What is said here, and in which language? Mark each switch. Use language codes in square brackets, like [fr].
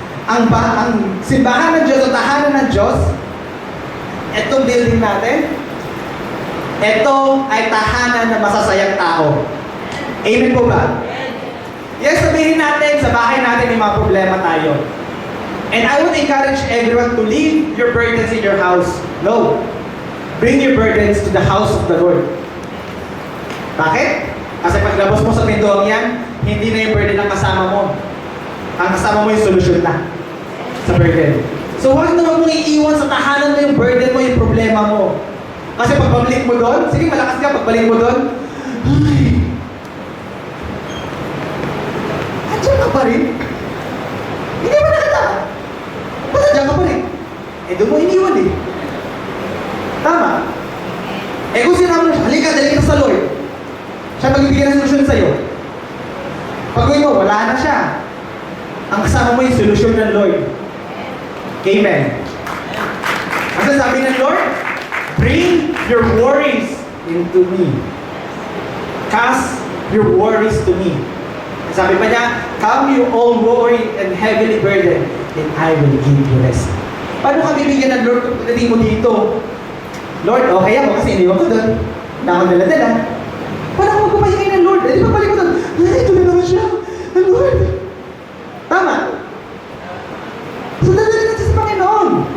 [tl] Ang simbahan ng Diyos o tahanan ng Diyos, itong building natin, ito ay tahanan ng masasayang tao. Amen po ba? Yes, sabihin natin, sa bahay natin may mga problema tayo. [en] And I would encourage everyone to leave your burdens in your house. No. Bring your burdens to the house of the Lord. [tl] Bakit? Kasi paglabas mo sa pintuang yan, hindi na yung burden ang kasama mo. Ang kasama mo yung solusyon na sa burden. So huwag naman mong iiwan sa tahanan mo yung burden mo, yung problema mo. Kasi pagbalik mo doon, sige malakas ka, pagbalik mo doon, ay, andyan ka pa rin. Hindi mo nakita. Ba't andyan ka pa rin? Eh doon mo iniwan eh. Tama. Eh kung sinabi mo siya, halika, dali ka sa Lord. Siya magbibigay ng solusyon sa'yo. Pag uwi mo, wala na siya. Ang kasama mo yung solusyon ng Lord. Amen. Ang sabi ng [en] Lord, bring your worries into me. Cast your worries to me. [tl] Sabi pa niya, [en] come you all worried and heavily burdened, and I will give you rest. [tl] Paano ka bibigyan ng Lord kung pagdating mo dito? Lord, okay ako kasi iniwan ko doon. Na ako dala-dala. Paano ako magpapahingay ng Lord? Eh, di ba balik ko doon? Ay, ito na naman siya. Ang Lord. Tama. So, dadalhin natin sa Panginoon.